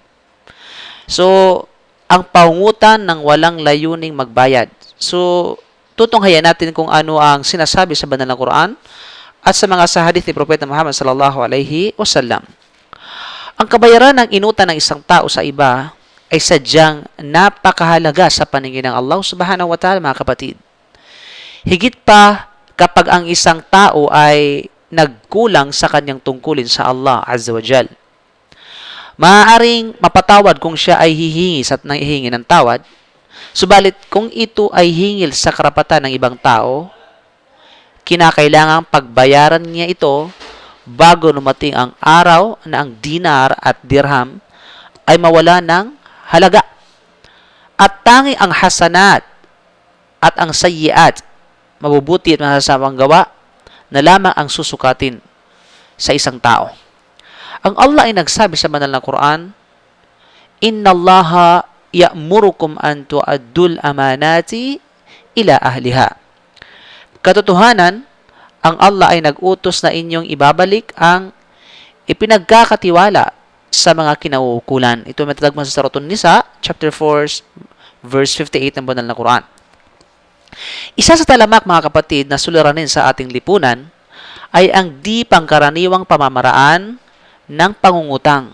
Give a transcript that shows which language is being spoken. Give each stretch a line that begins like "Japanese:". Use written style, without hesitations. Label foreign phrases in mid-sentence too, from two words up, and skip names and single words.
Filipino: So, ang pangungutan ng walang layuning magbayad. So, tutunghayan natin kung ano ang sinasabi sa banal na Quran at sa mga hadith ni Propeta Muhammad
Arabic: صلى الله عليه وسلم.
Filipino: Ang kabayaran ng inutan ng isang tao sa iba ay sadyang napakahalaga sa paningin ng Allah
Arabic: سبحانه وتعالى,
Filipino: mga kapatid. Higit pa kapag ang isang tao ay nagkulang sa kanyang tungkulin sa Allah
Arabic: عز وجل.
Filipino: Maaaring mapatawad kung siya ay hihingi at nanghihingi ng tawad, subalit kung ito ay hingil sa karapatan ng ibang tao, kinakailangang pagbayaran niya ito bago lumating ang araw na ang dinar at dirham ay mawala ng halaga. At tangi ang hasanat at ang sayyiat, mabubuti at masasamang gawa, na lamang ang susukatin sa isang tao. Ang Allah ay nagsabi sa banal na Quran,
Arabic: إن الله يأمركم أن تؤدوا الأمانات إلى أهلها.
Filipino: Katotohanan, ang Allah ay nag-utos na inyong ibabalik ang ipinagkakatiwala sa mga kinauukulan. Ito ay matatagpuan sa Suratun Nisa,
English: chapter 4, verse 58
Filipino: ng banal na Quran. Isa sa talamak, mga kapatid, na suliranin sa ating lipunan ay ang di pangkaraniwang pamamaraan ng pangungutang.